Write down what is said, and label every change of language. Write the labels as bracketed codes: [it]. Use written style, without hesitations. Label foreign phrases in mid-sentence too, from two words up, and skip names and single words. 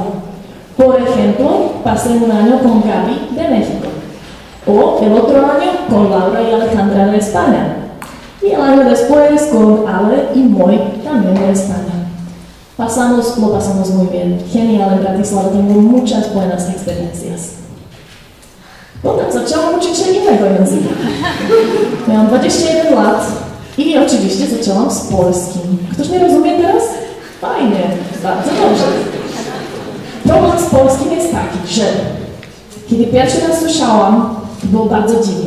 [es] Por ejemplo, pasé un año con Gaby de México. O el otro año con Laura y Alejandra de España. Y el año después con Ale y Moy, también de España. Lo pasamos muy bien. Genial en Bratislava, tengo muchas buenas experiencias. [pl] Potem zaczęłam uczyć się innego języka. Miałam 21 lat i oczywiście zaczęłam z polskim. Ktoś mnie rozumie teraz? Fajnie, bardzo dobrze. Problem z polskim jest taki, że kiedy pierwszy raz słyszałam, to było bardzo dziwne.